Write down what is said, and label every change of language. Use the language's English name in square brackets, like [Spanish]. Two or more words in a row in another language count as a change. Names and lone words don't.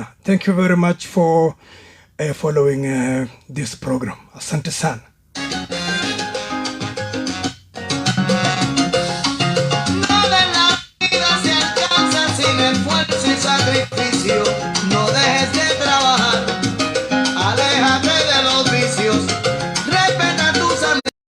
[English] Thank you very much for following this program. [Swahili] Asante sana. [Spanish] No dejes de trabajar, aléjate de los vicios, respeta tus amigos.